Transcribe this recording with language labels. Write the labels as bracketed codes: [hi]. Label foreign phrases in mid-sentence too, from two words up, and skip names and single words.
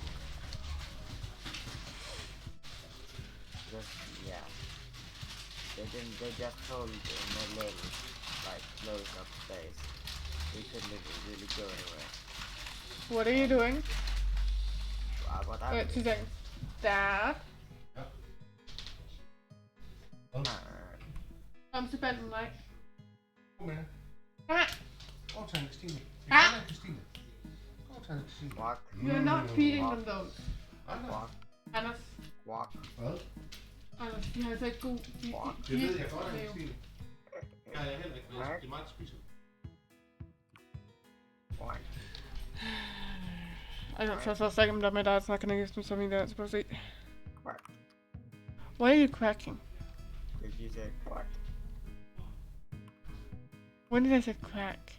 [en] Just, yeah. They just told in a little, like, close up space. We couldn't really go anywhere. What are you doing? What I Wait, 2 seconds. Dad? [da] Kom til banden, nej. Kom med. Ah, Gå og tag Christine. Gå og tag Christine. Gå og tag Christine. [en] Walk, you're not feeding them those. walk, Anders. walk. [da] Hvad? Anders, de har altså ikke god... Det ved jeg godt, Christine. Nej, jeg heller ikke. Det er meget, der spiser. [en] Walk. I don't trust for a second that my dad's not gonna give me something that's supposed to eat. Quack. Why are you cracking? If you say quack, When did I say crack?